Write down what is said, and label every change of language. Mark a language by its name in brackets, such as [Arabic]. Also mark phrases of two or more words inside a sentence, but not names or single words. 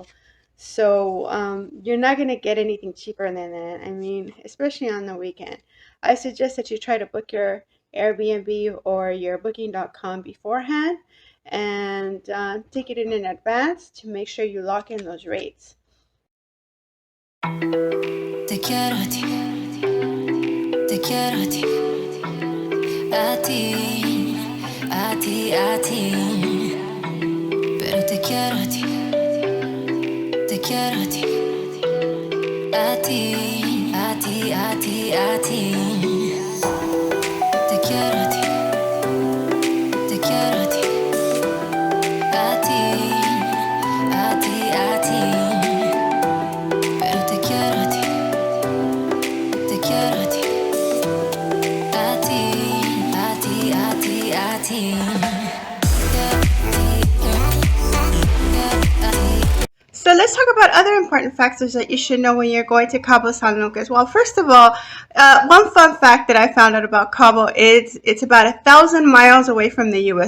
[English] So you're not going to get anything cheaper than that. I mean, especially on the weekend. I suggest that you try to book your Airbnb or your booking.com beforehand, and take it in advance to make sure you lock in those rates. [Spanish] Te quiero a ti, te quiero a ti, a ti, a ti, a ti. Pero te quiero a ti, te quiero a ti, a ti, a ti, a ti, a ti. Te quiero a ti, te quiero a ti, a ti, a ti, a ti. Pero te quiero a ti, te quiero a ti, a ti, [English] So let's talk about other important factors that you should know when you're going to Cabo San Lucas. Well, first of all, one fun fact that I found out about Cabo is it's about 1,000 miles away from the U.S.